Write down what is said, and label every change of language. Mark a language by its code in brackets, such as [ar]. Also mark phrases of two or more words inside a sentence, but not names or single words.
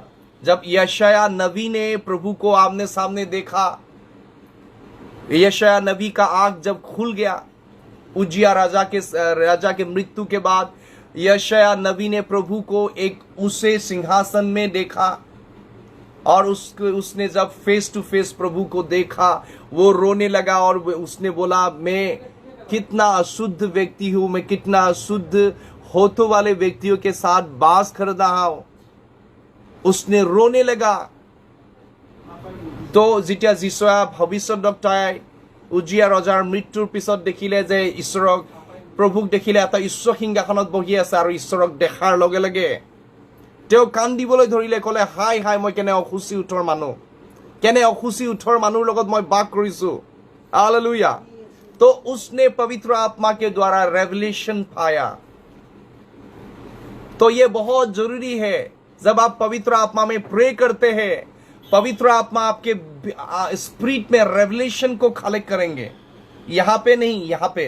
[hi] जब यशाया नबी ने प्रभु को आमने सामने देखा, यशाया नबी का आंख जब खुल गया, उजिया राजा के मृत्यु के बाद यशाया नबी ने प्रभु को एक उसे सिंहासन में देखा, और उसने जब [en] face to face [hi] प्रभु को देखा, वो रोने लगा और उसने बोला, मैं कितना अशुद्ध व्यक्ति हूं, मैं कितना अशुद्ध होठों वाले व्यक्तियों के साथ बास कर रहा हूं। उसने रोने लगा। [as] তো যেতিয়া যীশুৱে ভৱিষ্যত চাই উজিয়া ৰজাৰ মৃত্যুৰ পিছত দেখিলে যে ঈশ্বৰক, প্ৰভুক দেখিলে এটা ঈশ্বৰ সিংহাসনত বহি আছে, আৰু ঈশ্বৰক দেখাৰ লগে লগে তেওঁ কান্দিবলৈ ধৰিলে, ক'লে, হাই হাই, মই কেনে অসুচি উঠৰ মানুহ, কেনে অসুচি উঠৰ মানুহৰ লগত মই বাস কৰিছো। [hi] हालेलुया। तो उसने पवित्र आत्मा के द्वारा रेवलेशन पाया। तो ये बहुत जरूरी है, जब आप पवित्र आत्मा में प्रे करते हैं, पवित्र आत्मा आपके स्पिरिट में रेवलेशन को कलेक्ट करेंगे, यहां पे नहीं, यहां पे।